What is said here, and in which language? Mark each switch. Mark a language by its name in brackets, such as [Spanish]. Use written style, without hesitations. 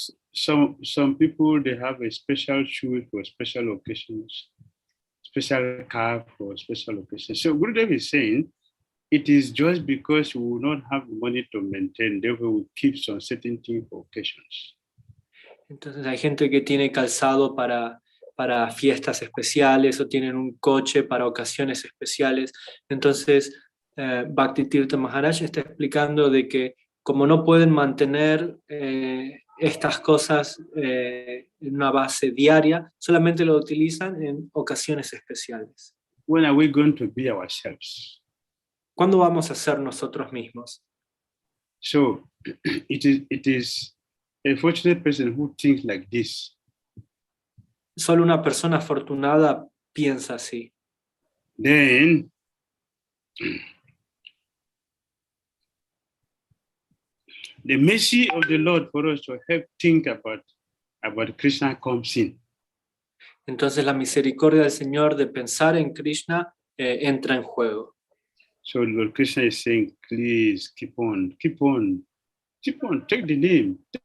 [English] Some people, they have a special shoes for special occasions. special cup for special occasion. So Gurudev is saying, it is just because we will not have money to maintain, therefore we keep on certain things for occasions. [Spanish] Entonces hay gente que tiene calzado para fiestas especiales o tienen un coche para ocasiones especiales. Entonces Bhakti Tirtha Maharaj está explicando de que como no pueden mantener estas cosas en una base diaria, solamente lo utilizan en ocasiones especiales. [English] When are we going to be ourselves? [Spanish] ¿Cuándo vamos a ser nosotros mismos? [English] So it is a fortunate person who thinks like this. [Spanish] Solo una persona afortunada piensa así. [English] Then the mercy of the Lord for us to help think about Krishna comes in. [Spanish] Entonces la misericordia del Señor de pensar en Krishna entra en juego. [English] So Lord Krishna is saying, please keep on, take the name.